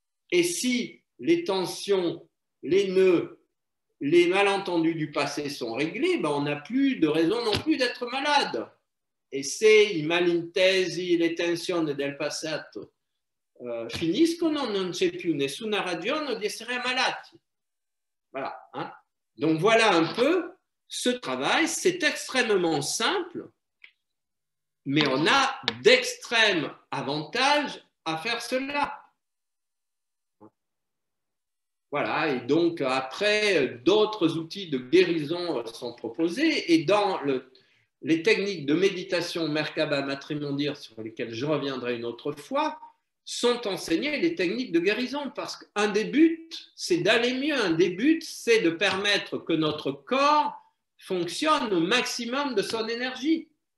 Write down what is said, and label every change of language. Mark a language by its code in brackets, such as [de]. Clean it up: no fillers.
[fr] Et si les tensions, les nœuds, les malentendus du passé sont réglés, ben on n'a plus de raison non plus d'être malade. [it] Et se i malintesi, le tensioni del passato finiscono, non c'è più nessuna ragione di essere malati. [fr] Voilà. Hein? Donc voilà un peu ce travail, c'est extrêmement simple, mais on a d'extrêmes avantages à faire cela. Voilà, et donc après, d'autres outils de guérison sont proposés, et dans les techniques de méditation Merkaba Matrimondir, sur lesquelles je reviendrai une autre fois, sont enseignées les techniques de guérison, parce qu'un des buts, c'est d'aller mieux, un des buts, c'est de permettre que notre corps fonctionne au maximum de son énergie.